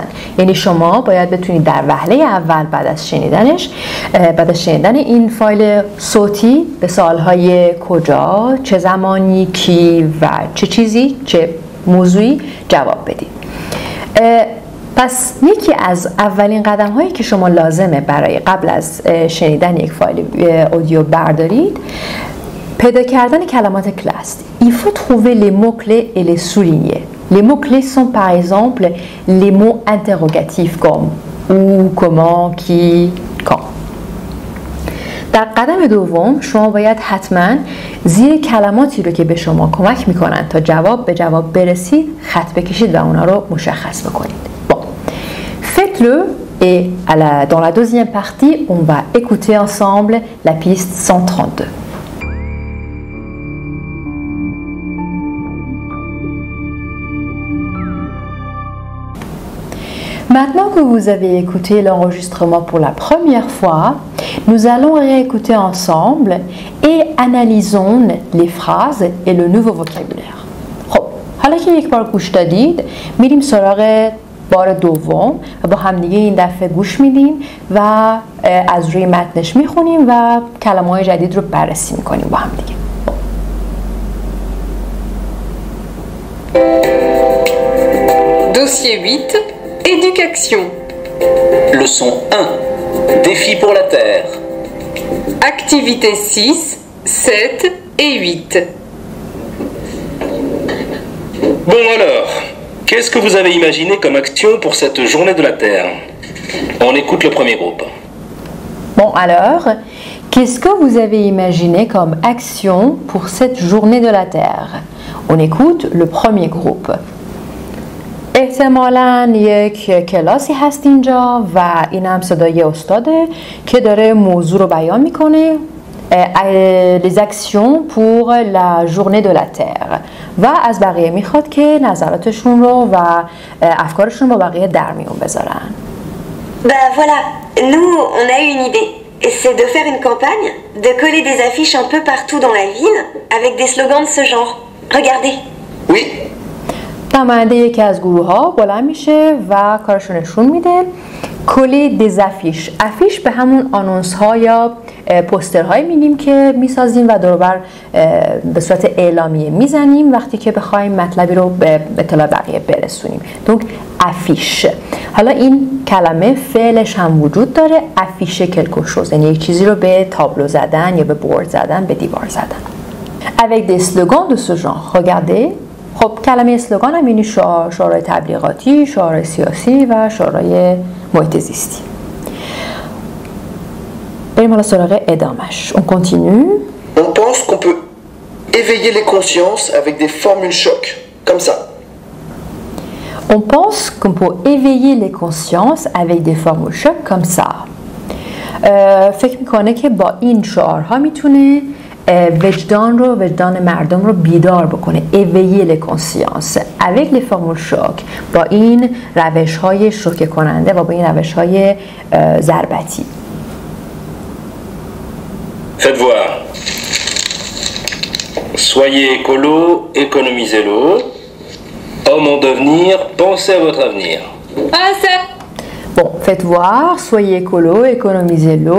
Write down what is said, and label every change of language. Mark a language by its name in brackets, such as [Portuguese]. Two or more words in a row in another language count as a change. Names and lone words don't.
[Persian] یعنی شما باید بتونید در وهله اول بعد از شنیدن این فایل صوتی به سوال‌های کجا، چه زمانی، کی و چه چیزی، چه موضوعی جواب بدید. پس یکی از اولین قدم هایی که شما لازمه برای قبل از شنیدن یک فایل اودیو بردارید پیدا کردن کلمات کلاس. [French] Il faut trouver les mots-clés et les souligner. Les mots-clés sont par exemple les mots interrogatifs comme où, comment, qui, quand. [Persian] در قدم دوم شما باید حتما زیر کلماتی رو که به شما کمک میکنن تا جواب به جواب برسید خط بکشید و اونا رو مشخص بکنید. [French] Bon. Faites-le et dans la deuxième partie, on va écouter ensemble la piste 132. Maintenant que vous avez écouté l'enregistrement pour la première fois, nous allons réécouter ensemble et analysons les phrases et le nouveau vocabulaire. [Persian] خب حالا که یک بار گوش دادید میریم سراغ بار دوم و با همدیگه این دفعه گوش میدیم و از روی متنش میخونیم و کلمه‌های جدید رو بررسی میکنیم با همدیگه. [French] Dossier 8, éducation. Leçon 1, défi pour la Terre. Activités 6, 7 et 8. Bon alors, qu'est-ce que vous avez imaginé comme action pour cette journée de la Terre? On écoute le premier groupe. Bon alors, qu'est-ce que vous avez imaginé comme action pour cette journée de la Terre? On écoute le premier groupe. [Persian] احتمالاً یک کلاسی هست اینجا و این هم صدای استاده که داره موضوع رو بیان میکنه. [French] Les actions pour la journée de la Terre [Persian] و از بقیه میخواد که نظراتشون رو و افکارشون رو با بقیه در میون بذارن. [French] Bah voilà, nous on a eu une idée. C'est de faire une campagne, de coller des affiches un peu partout dans la ville avec des slogans de ce genre. Regardez. Oui. [Persian] نماینده یکی از گروه ها بلند میشه و کارشو نشون میده. [French] coller des affiches, [Persian] افیش به همون آنونس ها یا پوستر های میگیم که میسازیم و دوربر به صورت اعلامیه میزنیم وقتی که بخوایم مطلبی رو به اطلاع بقیه برسونیم. [French] donc affiche. [Persian] حالا این کلمه فعلش هم وجود داره، [French] afficher quelque chose, [Persian] یعنی یک چیزی رو به تابلو زدن یا به بورد زدن، به دیوار زدن. [French] Avec des slogans de ce genre. Regardez. [Persian] خب کلمه اسلوگان هم یعنی شعارهای تبلیغاتی، شعارهای سیاسی و شعارهای محیط زیستی. بریم حالا سراغ ادامش. [French] On continue. On pense qu'on peut éveiller les consciences avec des formules choc, comme ça. On pense qu'on peut éveiller les consciences avec des formules choc comme ça. [Persian] فکر میکنه که با این شعارها میتونه وجدان مردم رو بیدار بکنه. [French] éveiller les consciences avec les formules choc، [Persian] با این روش‌های شوکه کننده و با این روش‌های ضربتی. [French] Faites voir. Soyez écolo, économisez l'eau. Homme en devenir, pensez à votre avenir. Ah ça. Bon, faites voir. Soyez écolo, économisez l'eau.